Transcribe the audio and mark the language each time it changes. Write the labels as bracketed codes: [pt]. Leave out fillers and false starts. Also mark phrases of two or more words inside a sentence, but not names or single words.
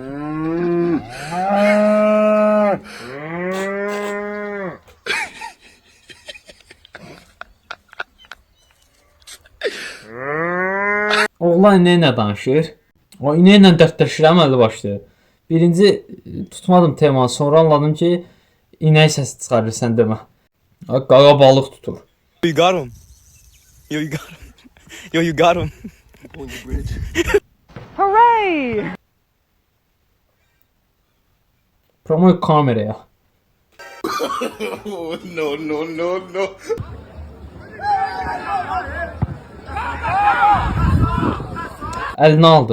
[az] Oğlan inə ilə danışır. O inə ilə dərdləşirəm əlli başlı. Birinci tutmadım temanı, sonra anladım ki, inək səsi çıxarır sən demə. Qağa balıq tutur. [en] You got him. Yo, you got him. Yo, you got him. [az] Promoy kameraya. [en] No. [az] Əlinə aldı.